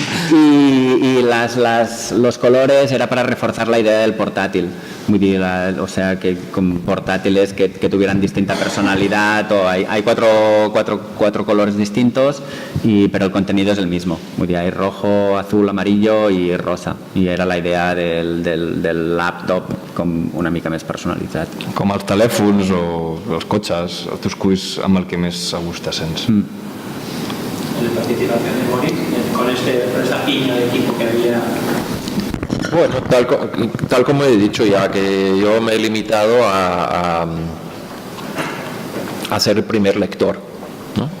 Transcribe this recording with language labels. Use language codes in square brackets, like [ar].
[es] Y los colores era para reforzar la idea del portátil. O sea, que con portátiles que tuvieran distinta personalidad, o hay cuatro colores distintos, pero el contenido es el mismo. Hay rojo, azul, amarillo y rosa, y era la idea del laptop [ca] com una mica més personalitzat. Com els telèfons o els cotxes, els teus cuis amb el que més a gust te sents. [es] La participación de Boris con esta piña de equipo que había. Bueno, tal como he dicho ya, que yo me he limitado a ser el primer lector, ¿no?